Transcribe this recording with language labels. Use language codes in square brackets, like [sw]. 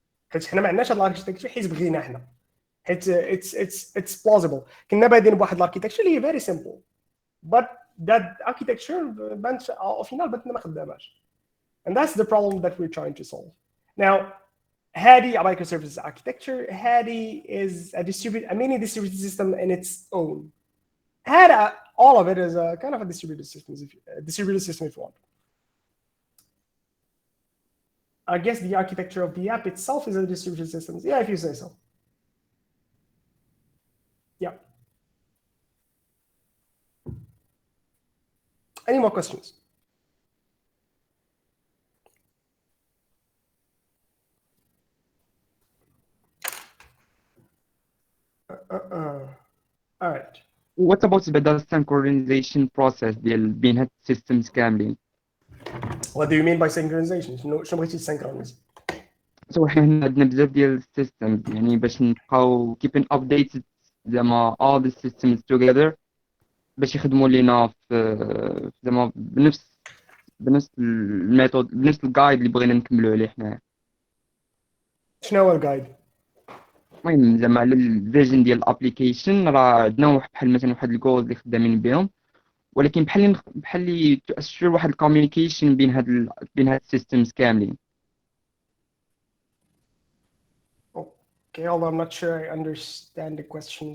[ar] حيت حنا ما عندناش هاد الاركتيكتشر حيت بغينا حنا. حيت [en] it's plausible. [ar] كنا بادين بواحد الاركتيكتشر اللي هي [en] very simple. But that architecture [ar] بانت [fr] au final [ar] بانت ما خداماش. [en] And that's the problem that we're trying to solve. Now Hadi, a microservices architecture, Hadi is a mini distributed system in its own. Hadi, all of it is a kind of a distributed system, if you want. I guess the architecture of the app itself is a distributed system. Yeah, if you say so. Yeah. Any more questions? All right. What about the synchronization process [ar] ديال بين هاد [en] systems كاملين؟ What do you mean by synchronization? [ar] شنو بغيتي تسynchronise؟ So حنا عندنا بزاف ديال systems يعني باش نبقاو [en] keeping updated [ar] زعما [en] all the systems together [ar] باش يخدموا لينا في زعما بنفس الميثود بنفس الجايد اللي بغينا نكملوا عليه حنا. شنو هو الجايد؟ المهم زعما على الفيرجن ديال الابليكيشن راه عندنا بحال مثلا واحد الجولز اللي خدامين بهم، ولكن بحال اللي تأشر واحد الكوميونيكيشن بين هاد السيستمز كاملين. [en] Okay, although I'm not sure I understand the question.